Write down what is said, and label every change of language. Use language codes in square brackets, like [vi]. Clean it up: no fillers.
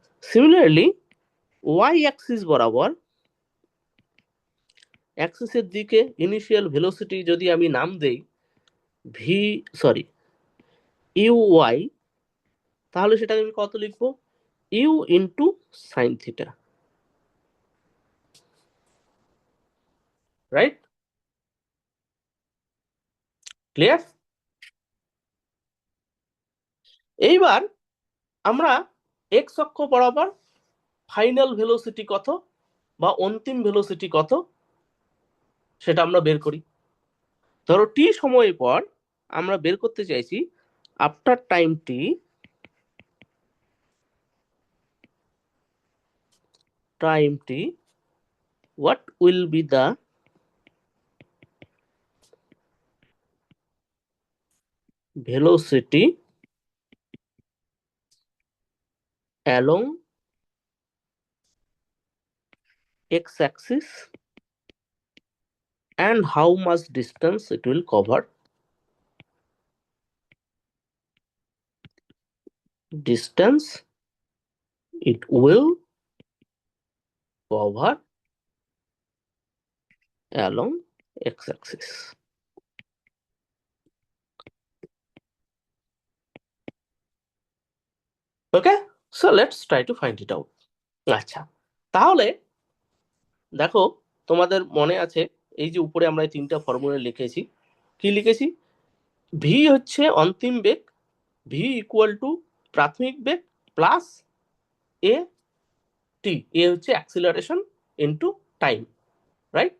[bn] Similarly Y Axis বরাবর অ্যাক্সিসের দিকে initial velocity যদি আমি নাম দেই ভি, সরি, ইউ ওয়াই, তাহলে সেটাকে আমি কত লিখবো, you into sine theta, right, clear. এইবার আমরা এক্স অক্ষ বরাবর ফাইনাল ভেলোসিটি কত বা অন্তিম ভেলোসিটি কত সেটা আমরা বের করি। ধরো টি সময় পর আমরা বের করতে চাইছি [en] after time tea, [bn] time T [en] what will be the velocity along x-axis and how much distance it will cover, distance it will cover along x-axis. Okay, so let's try to find it out. [bn] আচ্ছা, তাহলে দেখো তোমাদের মনে আছে এই যে উপরে আমরা এই তিনটা ফর্মুলা লিখেছি, কি লিখেছি, ভি হচ্ছে অন্তিম বেগ, ভি ইকুয়াল টু প্রাথমিক বেগ প্লাস এ টি, এ হচ্ছে অ্যাক্সিলারেশন ইনটু টাইম, রাইট।